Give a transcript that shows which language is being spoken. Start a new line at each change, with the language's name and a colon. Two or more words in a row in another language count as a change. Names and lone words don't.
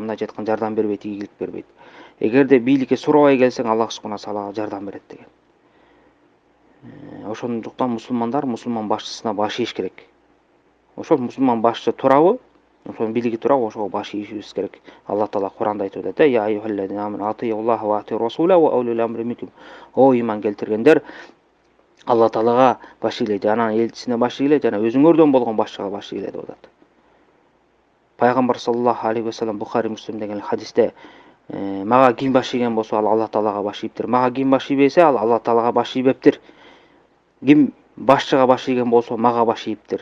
Kyrgyz: Мындайча айтканда жардам бербейт, ийгилик бербейт. Эгерде бийликке сурабай келсең,
Arabic: الله سبحانه تعالى
Kyrgyz: жардам берет деген. Ошондуктан мусулман башчысына баш ийиш керек. Ошол мусулман башчы турабы, ошонун бийлиги турабы, ошого баш ийишибиз керек. Аллах таала Куранда айтып атат:
Arabic: "يا أيها الذين آمنوا أطيعوا الله وأطيعوا الرسول وأولي الأمر منكم."
Kyrgyz: О иман келтиргендер, Алла таалага баш ийгиле, жана элчисине баш ийгиле, жана өзүңөрдөн болгон башчыга баш ийгиле деп атат. Пайгамбар
Arabic: صلى الله عليه وسلم
Kyrgyz: Бухари, Муслим деген хадисте мага ким баш ийген болсо, ал Алла таалага баш ийиптир. Мага ким баш ийбесе, ал Алла таалага баш ийбептир. Ким башчыга баш ийген болсо, мага баш ийиптир.